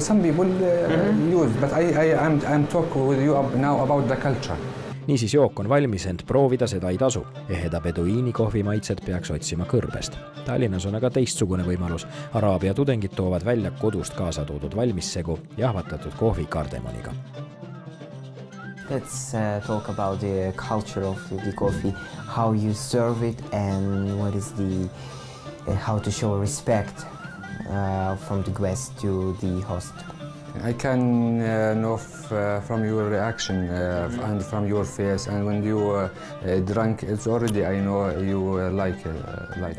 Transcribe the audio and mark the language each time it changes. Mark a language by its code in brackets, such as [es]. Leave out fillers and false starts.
[en] Some people use, but I'm talking with you now about the culture. [et] Niisiis jook on valmis, ent proovida seda ei tasu. Eheda beduiini kohvi maitset peaks otsima kõrbest. Tallinnas on aga teistsugune võimalus. Araabia tudengid toovad välja kodust kaasa toodud valmissegu jahvatatud kohvi kardemoniga. [en] Let's talk about the culture of the coffee, how you serve it and what is the how to show respect from the guest to the host. I can know from your reaction and from your face, and when you drink, it's already I know you like it.